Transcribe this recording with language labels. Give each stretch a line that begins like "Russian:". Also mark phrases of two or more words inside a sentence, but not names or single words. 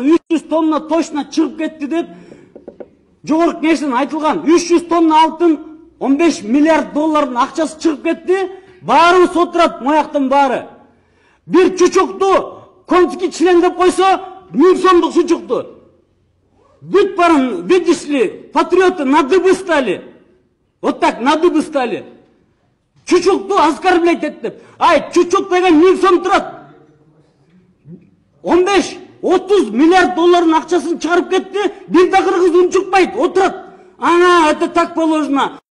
Kyrgyz: 300 тонна точно чыгып кетти деп жогорку кеңештен айтылган. 300 тонна алтын $15 миллиард акчасы чыгып кетти. Баары сотурат, мояктын баары. Бир чучукту
Russian: конский член
Kyrgyz: деп койсо, 1000 сомдук чучукту. Бүт барын,
Russian: видишь ли, патриоты на дыбы стали. Вот так, на дыбы стали. Чучукту оскорблять этип.
Kyrgyz: Ай, чучук деген 1000 сом турат. 15-30 миллиард акчасын чыгарып кетти. Бир да кыргыз унчукпайт, отурат. Ана,
Russian: это так положено.